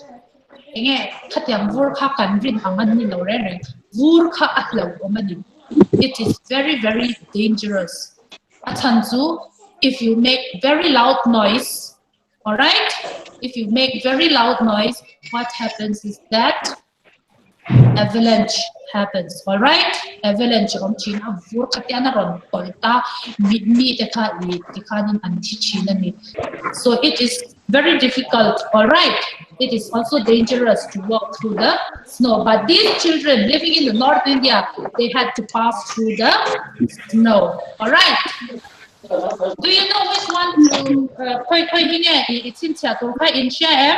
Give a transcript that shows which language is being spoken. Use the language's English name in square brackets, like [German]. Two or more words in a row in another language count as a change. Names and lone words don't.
[English] It is very, very dangerous. If you make very loud noise, all right? If you make very loud noise, what happens is that avalanche happens, all right? [Mizo] Avalanche om China vur katiana ron polta mi tekanin anti China ni. [English] So it is very difficult, all right? It is also dangerous to walk through the snow. But these children living in the North India, they had to pass through the snow, all right? Do you know which one to it's in Sham?